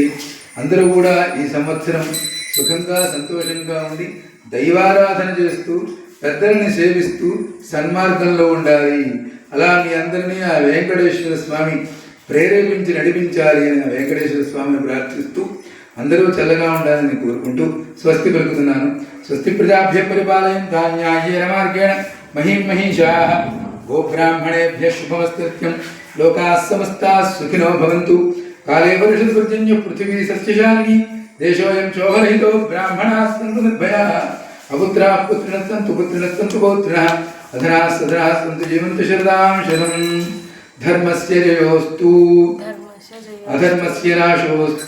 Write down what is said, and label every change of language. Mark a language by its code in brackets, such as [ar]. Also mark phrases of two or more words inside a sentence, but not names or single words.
[te] అందరూ కూడా ఈ సంవత్సరం సుఖంగా, సంతోషంగా ఉండి దైవారాధన చేస్తూ పెద్దల్ని సేవిస్తూ సన్మార్గంలో ఉండాలి. అలా మీ అందరినీ ఆ వెంకటేశ్వర స్వామి ప్రేరేపించి నడిపించాలి అని ఆ వెంకటేశ్వర స్వామిని ప్రార్థిస్తూ అందరూ చల్లగా ఉండాలని కోరుకుంటూ స్వస్తి పలుకుతున్నాను. [sa] స్వస్తి ప్రజాభ్య పరిపాలయంతాం న్యాయేన మార్గేణ మహీం మహీషాః. గోబ్రాహ్మణేభ్యః శుభమస్తు. లోకాः సమస్తాः సుఖినో భవంతు. కాలే వర్షతు పర్జన్య పృథివీ సస్యశాలినీ. దేశోऽयं శోభరహితో బ్రాహ్మణాः సంతు నిర్భయాः. అపుత్రాः పుత్రిణः సంతు పుత్రిణः సంతు పౌత్రిణः. అధనాः సధనాः సంతు జీవంతు శరదాం శతం. ధర్మస్య జయోస్తు అధర్మస్య నాశోస్తు.